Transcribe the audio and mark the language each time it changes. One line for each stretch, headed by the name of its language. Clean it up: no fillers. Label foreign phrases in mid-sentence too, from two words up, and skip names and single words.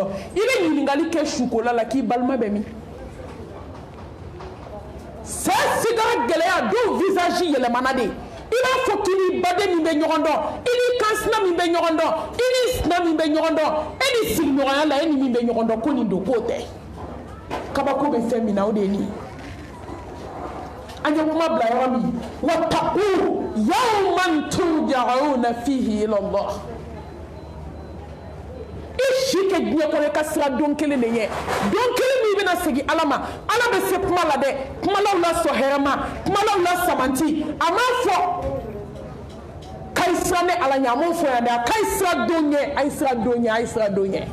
Bambara: I bɛ ɲininkali kɛ sukola la k'i balima bɛ min? Sɛ sigara gɛlɛya dɔw visage yɛlɛmana de. I b'a fɔ k'i ni baden min bɛ ɲɔgɔn dɔn, i ni kansina min bɛ ɲɔgɔn dɔn, i ni sina min bɛ ɲɔgɔn dɔn, e ni sigiɲɔgɔnya la e ni min bɛ ɲɔgɔn dɔn ko nin don k'o tɛ. Kabako bɛ fɛn min na o de ye nin ye. An ye kuma bila yɔrɔ min,
Arabic: واتقوا يوما ترجعون فيه إلى الله.
Bambara: I si kɛ diɲɛ kɔnɔ i ka sira don kelen de ye, don kelen min bɛna segin Ala ma. Ala bɛ se kuma la dɛ, kumalaw la sɔn hɛrɛ ma, kumalaw la sabanti. A m'a fɔ k'a ye sira ni Ala ɲɛ, a m'o fɔ yan dɛ, k'a ye sira don ɲɛ, a ye sira don ɲɛ, a ye sira don ɲɛ.